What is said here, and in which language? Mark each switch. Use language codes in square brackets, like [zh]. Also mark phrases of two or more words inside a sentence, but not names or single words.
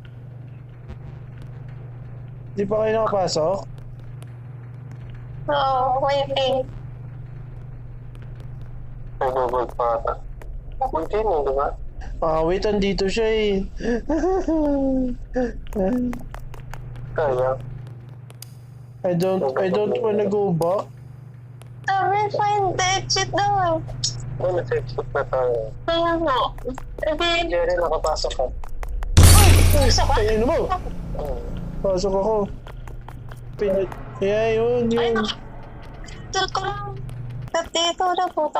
[tl] Di pa kayo nakapasok? Oo, waiting. Nagugod pa ata. Hindi mo, di ba? Wait, andito siya eh. Kaya. [en] I don't wanna go back. [tl] Sabi, [en] find the exit [tl] daw. Ay, nasa-exit na tayo. Kaya nga. Sabi, Jerry, nakapasok ka. gusto ko. Ay, ano mo? Pasok ako. Kaya yun. Ito ko lang. Dito na putang.